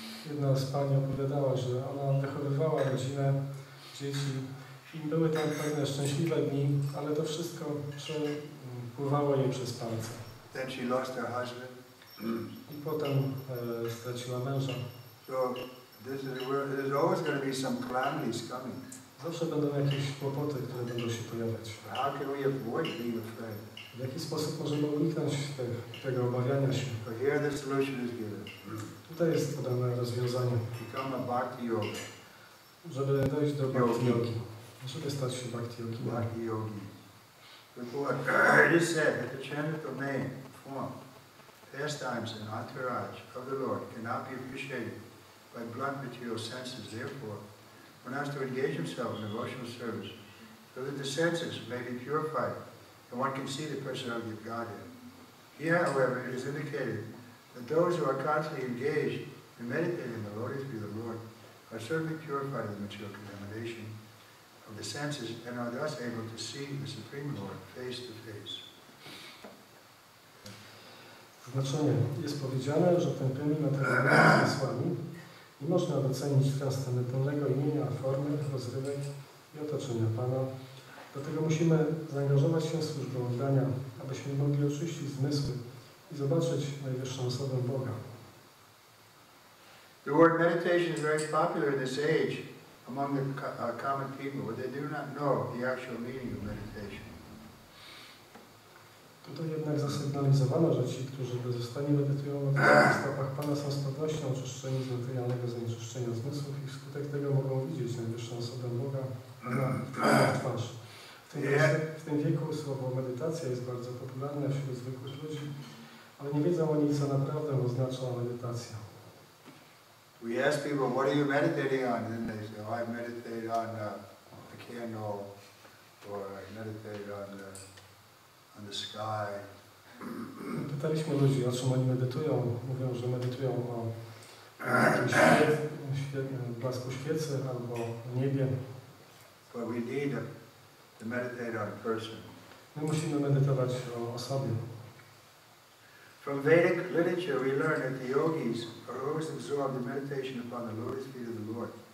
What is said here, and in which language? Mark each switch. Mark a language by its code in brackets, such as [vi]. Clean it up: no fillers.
[pl] Jedna z pani opowiadała, że ona wychowywała rodzinę, dzieci i były tam pewne szczęśliwe dni, ale to wszystko przepływało jej przez palce. [en] Then she lost her husband. [pl] I potem straciła męża. [en] So there's always going to be some calamities coming. [pl] Zawsze będą jakieś kłopoty, które będą się pojawiać. [en] How can we avoid being afraid? [pl] W jaki sposób możemy uniknąć tego obawiania się? [en] So here the solution is given. [pl] Tutaj jest podane rozwiązanie. [en] Become a bhakti yoga. [pl] Żeby dojść do bhakti yogi. Żeby stać się bhakti yogi. Bhakti yogi. [en] It is said that the chant domain, form, pastimes and entourage of the Lord cannot be appreciated by blunt material senses. Therefore, one has to engage himself in devotional service so that the senses may be purified and one can see the personality of Godhead. Here, however, it is indicated that those who are constantly engaged in meditating the lotus feet of the Lord are certainly purified of the material contamination of the senses and are thus able to see the Supreme Lord face to face. [pl] Znaczenie. Jest powiedziane, że tępymi materialnymi zmysłami nie można docenić transcendentalnego imienia, formy, rozrywek i otoczenia Pana. Dlatego musimy zaangażować się w służbę oddania, abyśmy mogli oczyścić zmysły i zobaczyć najwyższą osobę Boga. [en] The word meditation is very popular in this age among the common people, but they do not know the actual meaning of meditation. [pl] Tutaj jednak zasygnalizowano, że ci, którzy bezustannie medytują w stopach Pana, są z pewnością oczyszczeni z materialnego zanieczyszczenia zmysłów i wskutek tego mogą widzieć najwyższą osobę Boga na twarz. W tym wieku słowo medytacja jest bardzo popularne wśród zwykłych ludzi, ale nie wiedzą oni, co naprawdę oznacza medytacja. [en] We ask people, what are you meditating on? And they say, oh, I meditate on the candle, or I meditate on the sky. [pl] Pytaliśmy ludzi, o czym oni medytują. Mówią, że medytują o jakimś blasku świecy albo w niebie. [en] But we need to meditate on a person. [pl] My musimy medytować o sobie. [en] From Vedic literature, we learn that the yogis are always absorbed in meditation upon the lotus feet of the Lord.